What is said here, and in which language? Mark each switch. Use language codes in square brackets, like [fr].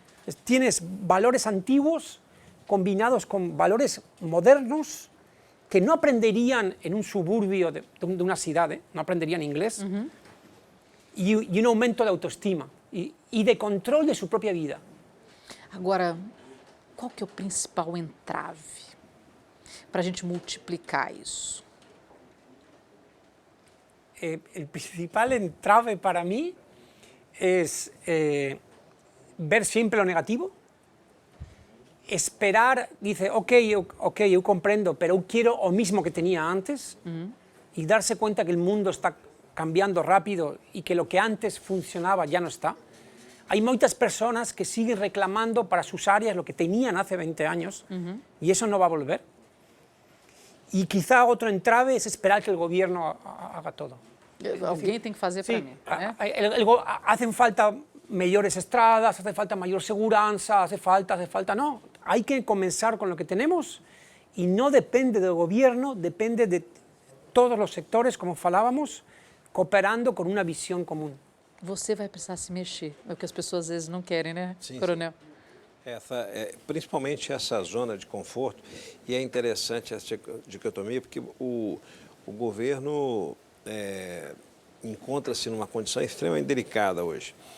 [es] Entonces, tienes valores antiguos combinados con valores modernos que no aprenderían en un suburbio de una ciudad, no aprenderían inglés, y un aumento de autoestima y de control de su propia vida. [pt] Agora, qual que é o principal entrave para a gente multiplicar isso? [es] El principal entrave para mí es ver siempre lo negativo, esperar, dice, ok, yo comprendo, pero yo quiero lo mismo que tenía antes, y darse cuenta que el mundo está cambiando rápido y que lo que antes funcionaba ya no está. Hay muchas personas que siguen reclamando para sus áreas lo que tenían hace 20 años, y eso no va a volver. Y quizá otro entrave es esperar que el gobierno haga todo. [pt] Alguém tem que fazer para [es] Sí, [pt] mim, né? [es] hacen falta mejores estradas, hace falta mayor seguridad, hace falta, no. Hay que comenzar con lo que tenemos y no depende del gobierno, depende de todos los sectores, como falábamos, cooperando con una visión común. [pt] Você vai precisar se mexer, é o que as pessoas às vezes não querem, né, Sim, Coronel? Principalmente essa zona de conforto, e é interessante essa dicotomia, porque o governo encontra-se numa condição extremamente delicada hoje.